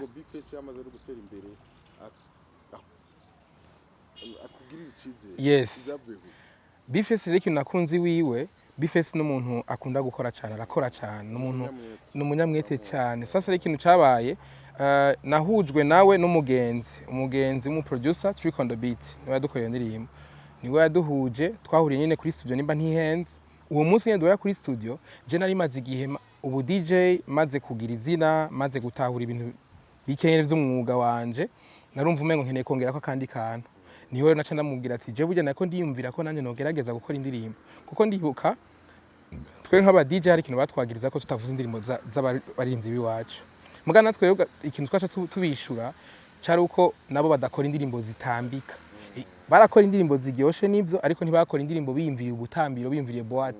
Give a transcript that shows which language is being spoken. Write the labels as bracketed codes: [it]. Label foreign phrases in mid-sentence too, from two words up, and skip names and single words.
[rn] B-Face yamaze no gutera imbere akugirira icizere. Yes B-Face rero nakunzi wiwe B-Face n'umuntu akunda gukora cyane arakora cyane n'umuntu n'umunyamwete cyane. Sasa rero ikintu cyabaye nahujwe nawe umugenzi mu producer Trick on the Beat niwe yadukoreye indirimbo niwe yaduhuje twahuriye nyine kuri studio nimba ntihenze uwo munsi nyine duhura kuri studio je nari maze igihe ubu DJ maze kugira izina maze gutahura ibintu bikenyere vy'umwuga wanje narumva umengo nkeneye kongera ko kandi kantu niwe naca ndamubwira ati je burya nako ndiyumvira ko nanje nogerageza gukora indirimbo kuko ndibuka twe nk'aba DJ hari ikintu batwagiriza ko tutavuze indirimbo z'abarinzi biwacu muga natwe ikintu twaca tubishura cyari uko nabo badakora indirimbo zitambika barakora indirimbo ziryoshe nivyo ariko ntibakora indirimbo biyumviye ubutambiro biyumviriye boîte